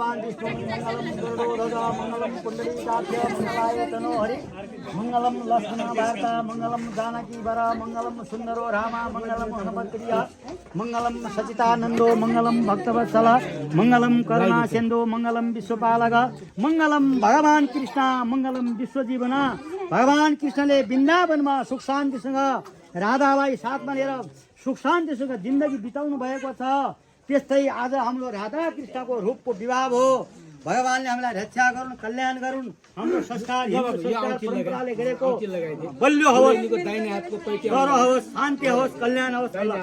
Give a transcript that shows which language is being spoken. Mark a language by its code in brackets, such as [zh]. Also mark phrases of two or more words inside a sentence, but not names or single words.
[sa] मंगलम कुंडलीकाक्ष मंगलाय तनो हरि मंगलम लक्ष्मण भारता मंगलम जानकी वरा मंगलम सुंदरो रामा मंगलम हनुमत्प्रिया मंगलम सचितानंदो मंगलम भक्तवत्सला मंगलम करुणा सिंधु मंगलम विश्वपालक मंगलम भगवान कृष्ण मंगलम विश्वजीवना [ne] भगवान कृष्णले वृन्दावनमा सुख शान्तिसँग राधालाई साथमा लिएर सुख शान्तिसँग जिन्दगी बिताउनु भएको छ। त्यस्तै आज हाम्रो राधा कृष्णको रूपको विवाह हो। भगवानले हामीलाई रक्षा गरून्, कल्याण गरून्। हाम्रो संस्कार परम्पराले गरेको बलियो होस्, गौरव होस्, शान्ति होस्, कल्याण होस्।